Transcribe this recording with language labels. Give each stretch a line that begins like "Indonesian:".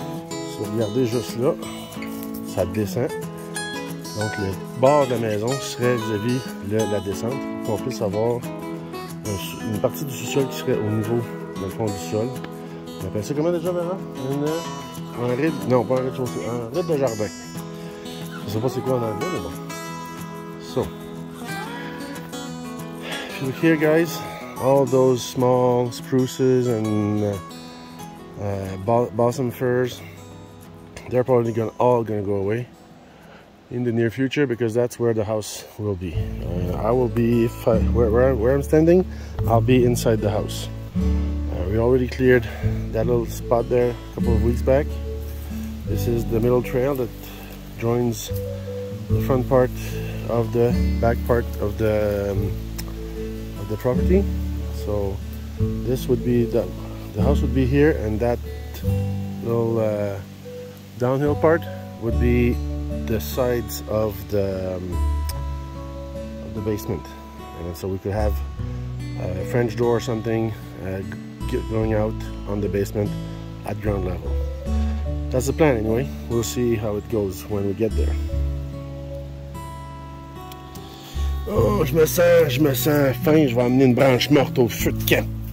French: Si vous regardez juste là, ça descend. Donc le bord de la maison serait vis-à-vis la descente pour qu'on puisse avoir une partie du sous-sol qui serait au niveau dans le fond du sol. On appelle ça comment déjà, Vera? Un ride? Non, pas un rez-de-chaussée, un ride de jardin. Je sais pas c'est quoi en anglais, mais bon.
English: So, if you look here, guys, all those small spruces and balsam firs, they're probably all gonna go away in the near future because that's where the house will be. I will be, where I'm standing, I'll be inside the house. We already cleared that little spot there a couple of weeks back. This is the middle trail that joins the front part of the back part of the property. So this would be the house would be here, and that little downhill part would be the sides of the basement, and so we could have a French door or something going out on the basement at ground level. That's the plan anyway. We'll see how it goes when we get there.
French: Oh, je me sens faim. Je vais amener une branche morte au feu de camp.